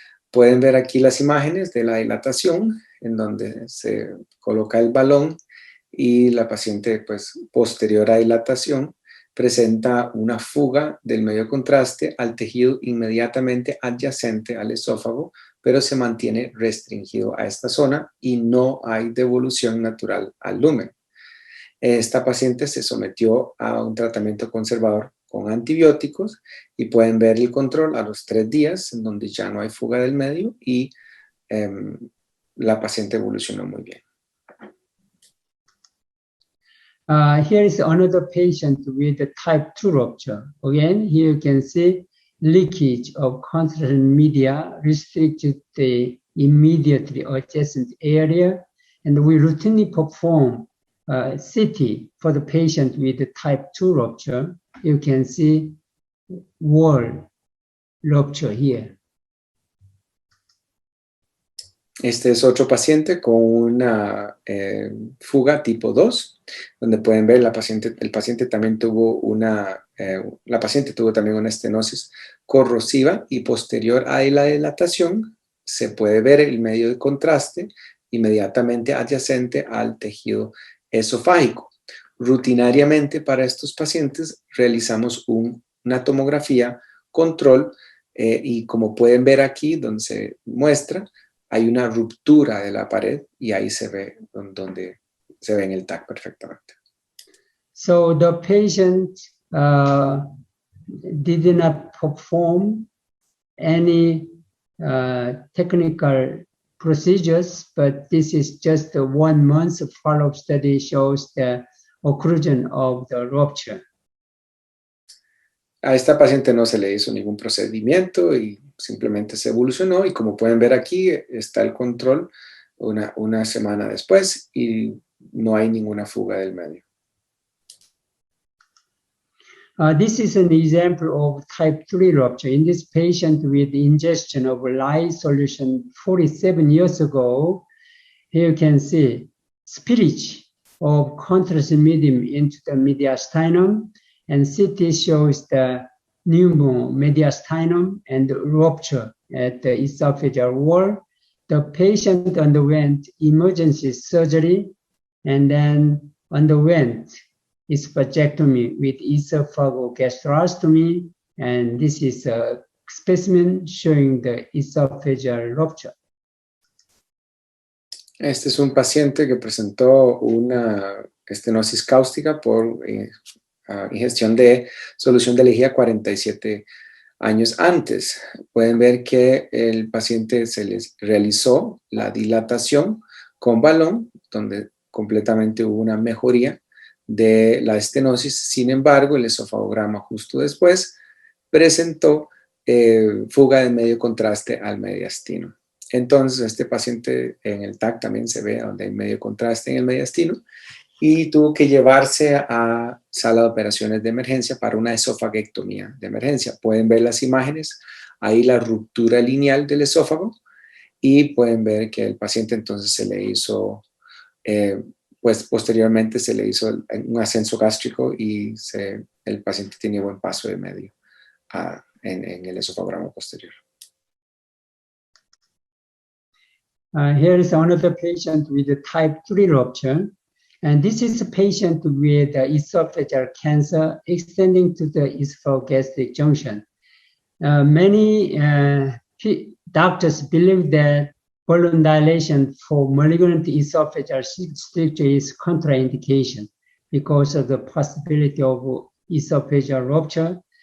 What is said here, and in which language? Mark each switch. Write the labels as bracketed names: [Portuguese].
[Spanish] Pueden ver aquí las imágenes de la dilatación, en donde se coloca el balón y la paciente, pues, posterior a dilatación, presenta una fuga del medio de contraste al tejido inmediatamente adyacente al esófago, pero se mantiene restringido a esta zona y no hay devolución natural al lumen. Esta paciente se sometió a un tratamiento conservador con antibióticos y pueden ver el control a los 3 días, en donde ya no hay fuga del medio y la paciente evolucionó muy bien. [English] Here is another patient with a type 2 rupture. Again, here you can see leakage of concentration media restricted the immediately adjacent area, and we routinely perform CT for the patient with the type 2 rupture. You can see wall rupture here. [Spanish] Este es otro paciente con una fuga tipo 2, donde pueden ver el paciente también tuvo la paciente tuvo también una estenosis corrosiva y posterior a la dilatación se puede ver el medio de contraste inmediatamente adyacente al tejido esofágico. Rutinariamente para estos pacientes realizamos una tomografía control y como pueden ver aquí donde se muestra, hay una ruptura de la pared y ahí se ve donde se ve en el TAC perfectamente. [English] So the patient did not perform any technical procedures, but this is just a 1 month follow-up study shows the occlusion of the rupture. [Spanish] A esta paciente no se le hizo ningún procedimiento y simplemente se evolucionó y como pueden ver aquí está el control una semana después y no hay ninguna fuga del medio. [English] This is an example of type 3 rupture. In this patient with ingestion of lye solution 47 years ago, here you can see spillage of contrast medium into the mediastinum, and CT shows the pneumomediastinum and rupture at the esophageal wall. The patient underwent emergency surgery and then underwent esophagectomy with esophagogastrostomy, and this is a specimen showing the esophageal rupture. [Spanish] Este es un paciente que presentó una estenosis cáustica por ingestión de solución de lejía 47 años antes. Pueden ver que el paciente se les realizó la dilatación con balón, donde completamente hubo una mejoría de la estenosis. Sin embargo, el esofagograma justo después presentó fuga de medio contraste al mediastino. Entonces, este paciente en el TAC también se ve donde hay medio contraste en el mediastino y tuvo que llevarse a sala de operaciones de emergencia para una esofaguectomía de emergencia. Pueden ver las imágenes, ahí la ruptura lineal del esófago y pueden ver que el paciente entonces se le hizo, pues posteriormente se le hizo un ascenso gástrico y el paciente tenía buen paso de medio en el esofagograma posterior. [English] Here is another patient with a type 3 rupture. And this is a patient with esophageal cancer extending to the esophagogastric junction. Many doctors believe that balloon dilation for malignant esophageal stricture is contraindication because of the possibility of esophageal rupture.